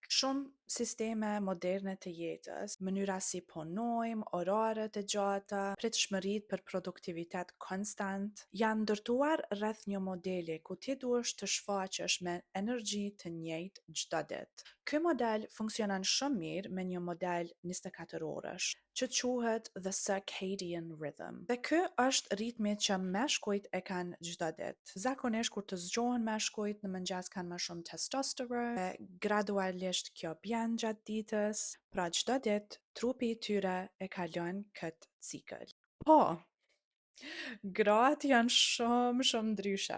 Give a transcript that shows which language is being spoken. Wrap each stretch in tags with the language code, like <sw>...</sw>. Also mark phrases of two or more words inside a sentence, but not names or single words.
<sq>Shumë sisteme moderne të jetës, mënyra si punojmë, orarët e gjata, pritshmëritë për produktivitet konstant, janë ndërtuar rreth një modeli ku ti duhesh të shfaqesh me energji të njëjtë çdo ditë. Ky model funksionon shumë mirë me një model 24 orësh, që quhet</sq> <en>the circadian rhythm.</en> <sq>Dhe ky është ritmi që meshkujt e kanë çdo ditë. Zakonisht kur të zgjohen meshkujt në mëngjes kanë më shumë testosteron, dhe gradualisht kjo bjen gjatë ditës, pra çdo ditë trupi i tyre e kalon këtë cikël. Po, gratë janë shumë ndryshe.</sq>